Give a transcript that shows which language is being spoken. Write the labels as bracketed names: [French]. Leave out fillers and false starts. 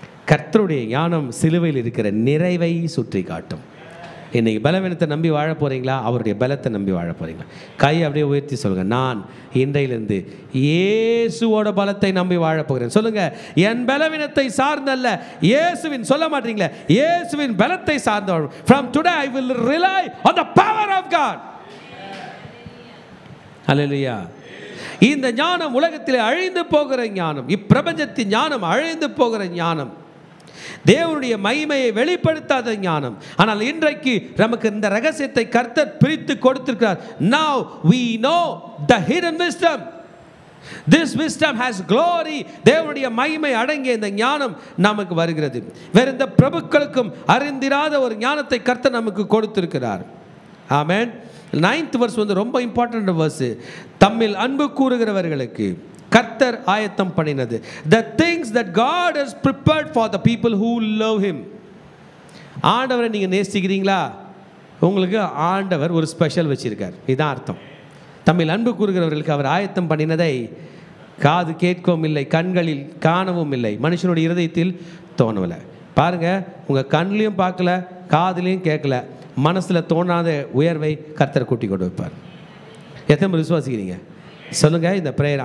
[Tamil] கர்த்தருடைய ஞானம் சிலுவையில் இருக்கிற நிறைவை சுற்றி காட்டும். இன்றைக்கி பலவீனத்தை நம்பி வாழ போகிறீங்களா? அவருடைய பலத்தை நம்பி வாழ போகிறீங்களா? கை அப்படியே உயர்த்தி சொல்லுங்கள், நான் இன்றையிலிருந்து இயேசுவோட பலத்தை நம்பி வாழ போகிறேன். சொல்லுங்கள், என் பலவீனத்தை சார்ந்தல்ல, இயேசுவின், சொல்ல மாட்டீங்களே, இயேசுவின் பலத்தை சார்ந்த. [English] From today I will rely on the power of God. Hallelujah. [Tamil] இந்த ஞானம் உலகத்தில் அழிந்து போகிற ஞானம், இப்பிரபஞ்சத்தின் ஞானம் அழிந்து போகிற ஞானம், தேவனுடைய மகிமையை வெளிப்படுத்தாத ஞானம். ஆனால் இன்றைக்கு நமக்கு இந்த ரகசியத்தை கர்த்தர் பிரித்து கொடுத்திருக்கிறார். [English] Now we know the hidden wisdom. This wisdom has glory. [Tamil] தேவனுடைய மகிமை அடங்கிய இந்த ஞானம் நமக்கு வருகிறது. வேற எந்த பிரபுக்களுக்கும் அறிந்திராத ஒரு ஞானத்தை கர்த்தர் நமக்கு கொடுத்திருக்கிறார். ஆமென். 9th verse வந்து ரொம்ப இம்பார்ட்டன்ட் verse. தம்மில் அன்பு கூறுகிறவர்களுக்கு கர்த்தர் ஆயத்தம் பண்ணினது, [English] the things that God has prepared for the people who love him. [Tamil] ஆண்டவரை நீங்கள் நேசிக்கிறீங்களா? உங்களுக்கு ஆண்டவர் ஒரு ஸ்பெஷல் வச்சிருக்கார். இதான் அர்த்தம். தம்மில் அன்பு கூறுகிறவர்களுக்கு அவர் ஆயத்தம் பண்ணினதை காது கேட்கவும் இல்லை, கண்களில் காணவும் இல்லை, மனுஷனுடைய இருதயத்தில் தோணவில்லை. பாருங்கள், உங்கள் கண்ணிலையும் பார்க்கல, காதுலையும் கேட்கல, மனசில் தோணாத உயர்வை கர்த்தர் கூட்டி கொண்டு வைப்பார். எத்தனை பேர் விசுவாசிக்கிறீங்க? சொல்லுங்கள் இந்த ப்ரேயர்.